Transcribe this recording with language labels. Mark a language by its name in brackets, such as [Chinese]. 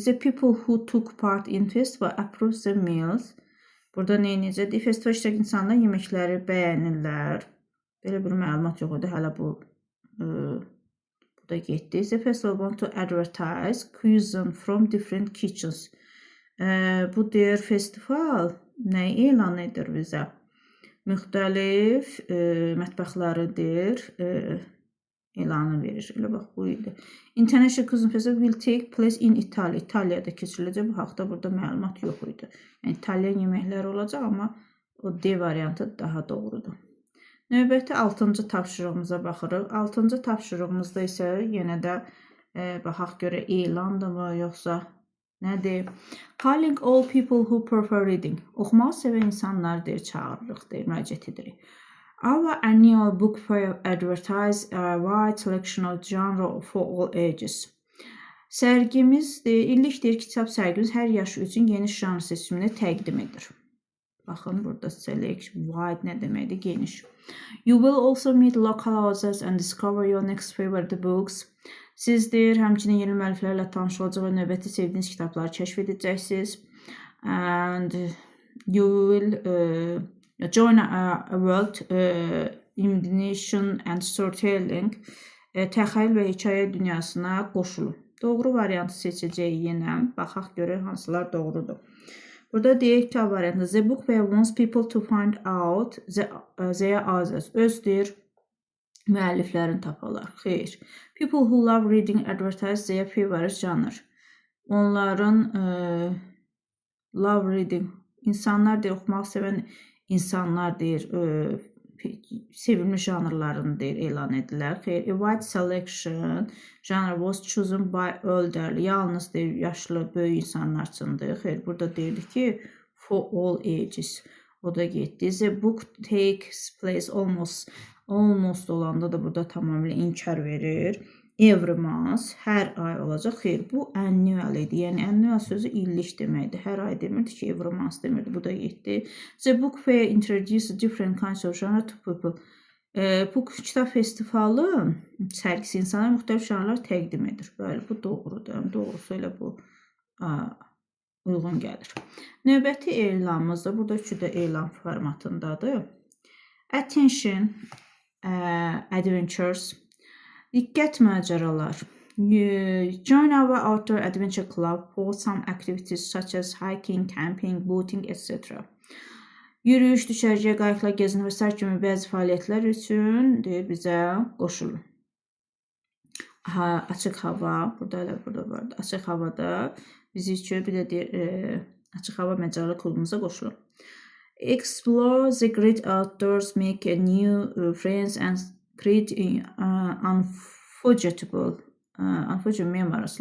[English] The people who took part in festival approve the meals. [Azerbaijani] Burada nə necədir? Festival iştirak insanlar yeməkləri bəyənirlər. Belə bir məlumat yox idi. Hələ bu da getdi. [English] The festival want to advertise cuisine from different kitchens. [Azerbaijani] Bu deyir festival nəyi elan edir bizə? müxtəlif mətbəxləridir. Elanı verir. Elə bax bu idi. [English] International Cuisine Festival will take place in Italy. [Azerbaijani] İtaliyada keçiriləcək. Bu haqda burada məlumat yox idi. Yəni İtalyan yeməkləri olacaq, amma o D variantı daha doğrudur. Növbəti 6-cı tapşırığımıza baxırıq. 6-cı tapşırığımızda isə yenə də baxaq görə elandırmı, yoxsa nədir? [English] Calling all people who prefer reading. [Azerbaijani] Oxumağı sevən insanlar deyir, çağırırıq, deyir, müraciət edirik. [English] Our annual book fair advertise a wide selection of genre for all ages. [Azerbaijani] Sərgimiz, illik deyir, kitab sərgimiz hər yaş üçün geniş janr seçimini təqdim edir. Baxın, burada select, wide nə deməkdir? Geniş. [English] You will also meet local authors and discover your next favorite books. [Azerbaijani] Siz deyir, həmçinin yeni müəlliflərlə tanış olacaq və növbəti sevdiyiniz kitabları kəşf edəcəksiniz. [English] And you will join a world imagination and storytelling. [Azerbaijani] Təxəyyül və hekayə dünyasına qoşulun. Doğru variantı seçəcəyik yenə. Baxaq görək hansılar doğrudur. Burada deyək ki, variantı [English] the book fair wants people to find out their authors. [Azerbaijani] Öz deyir, müəlliflərini taparlar. Xeyr. [English] People who love reading advertise their favorite genre. [Azerbaijani] Onların [English] love reading, [Azerbaijani] insanlar deyir, oxumaq sevən insanlar deyir, sevilmiş janrlarını deyir, elan edirlər. Xeyr. [English] A wide selection genre was chosen by elderly. [Azerbaijani] Yalnız deyir, yaşlı, böyük insanlar üçündür. Xeyr. Burada deyirdi ki, [English] for all ages. [Azerbaijani] O da getdi. [English] The book takes place almost [Azerbaijani] olanda da burada tamamilə inkar verir. [English] Every month, [Azerbaijani] hər ay olacaq. Xeyr, bu annual idi. Yəni, annual sözü illik deməkdir. Hər ay demirdi ki, [English] every month [Azerbaijani] demirdi. Bu da getdi. [English] The book fair introduces different kinds of genre to people. [Azerbaijani] Bu kitab festivalı sərgisi insanlara müxtəlif janrlar təqdim edir. Bəli, bu doğrudur. Doğrusu elə bu uyğun gəlir. Növbəti elanımız da burada üçü də elan formatındadır. [English] Attention, adventures. [Azerbaijani] Diqqət macəralar. [English] Join our outdoor adventure club for some activities such as hiking, camping, boating, etc. [Azerbaijani] Yürüyüş, düşərgə, qayıqla gəzinti və sair kimi bəzi fəaliyyətlər üçün deyir, bizə qoşulun. Açıq hava, burada vardı. Açıq havada bizi üçün bir də deyir, açıq hava macəralı klubumuza qoşulun. [English] Explore the great outdoors, make a new friends and create unforgettable memories.